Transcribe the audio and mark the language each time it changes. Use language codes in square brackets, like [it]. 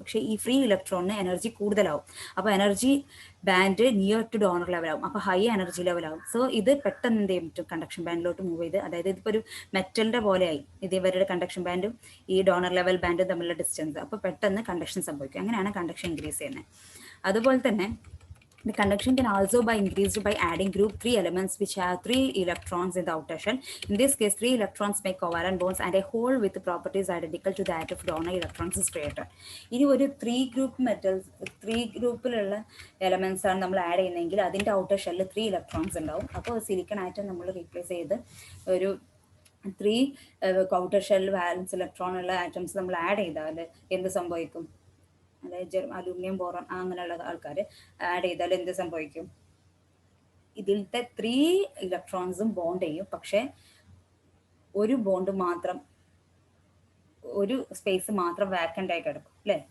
[ml] പക്ഷേ ഈ free ഇലക്ട്രോണിന് energy കൂടുതലാവും. അപ്പോൾ energy band near to donor ലെവലാവും, അപ്പോൾ ഹൈ എനർജി ലെവലാവും. സോ ഇത് പെട്ടെന്ന് എന്ത് ചെയ്യാൻ പറ്റും, കണ്ടക്ഷൻ ബാൻഡിലോട്ട് മൂവ് ചെയ്ത്, അതായത് ഇതിപ്പോൾ ഒരു മെറ്റലിൻ്റെ പോലെയായി ഇത് ഇവരുടെ കണ്ടക്ഷൻ ബാൻഡും ഈ ഡോണർ ലെവൽ ബാൻഡും തമ്മിലുള്ള ഡിസ്റ്റൻസ്. അപ്പോൾ പെട്ടെന്ന് കണ്ടക്ഷൻ സംഭവിക്കും. അങ്ങനെയാണ് കണ്ടക്ഷൻ ഇൻക്രീസ് ചെയ്യുന്നത്. അതുപോലെ തന്നെ [en] the conduction can also be increased by adding group 3 elements which have 3 electrons in the outer shell. In this case, 3 electrons make covalent bonds and a hole with properties identical to that of donor electrons is created. [ml] ഇനി ഒരു 3 group metals, 3 ഗ്രൂപ്പിലുള്ള elements ആണ് നമ്മൾ add ചെയ്യുന്നതെങ്കിൽ അതിൻ്റെ outer ഷെല്ലിൽ 3 electrons ഉണ്ടാവും. അപ്പോൾ സിലിക്കൺ ആറ്റം നമ്മൾ റീപ്ലേസ് ചെയ്ത് ഒരു 3 ഔട്ടർ ഷെല്ലിൽ വാലൻസ് ഇലക്ട്രോൺ ഉള്ള ആറ്റംസ് നമ്മൾ ആഡ് ചെയ്താൽ എന്ത് സംഭവിക്കും, അതായത് അലൂമിനിയം ബോറോൺ അങ്ങനെയുള്ള ആൾക്കാർ ആഡ് ചെയ്താൽ എന്ത് സംഭവിക്കും, ഇതിലത്തെ 3 ഇലക്ട്രോൺസും ബോണ്ട് ചെയ്യും, പക്ഷെ ഒരു ബോണ്ട് മാത്രം, ഒരു സ്പേസ് മാത്രം വാക്കൻ്റ് ആയി കിടക്കും അല്ലേ.